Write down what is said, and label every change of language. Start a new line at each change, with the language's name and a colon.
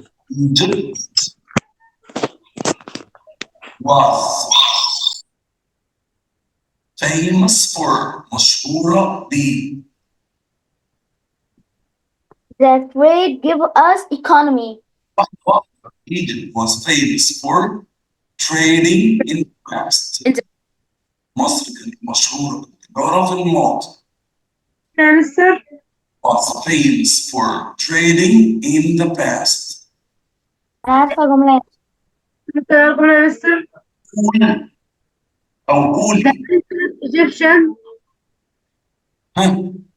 English: Egypt was famous for
Arabic: مشهورة ب
English: that trade give us economy. Egypt was famous for trading in the past.
Arabic: مصر كانت مشهورة بالتجارة في الماضي. يا مستر
English: Was famous for trading in the past.
Arabic: أنا عارفة جملة. ممكن أقول يا مستر قول أو قولي.
English: Egyptian ها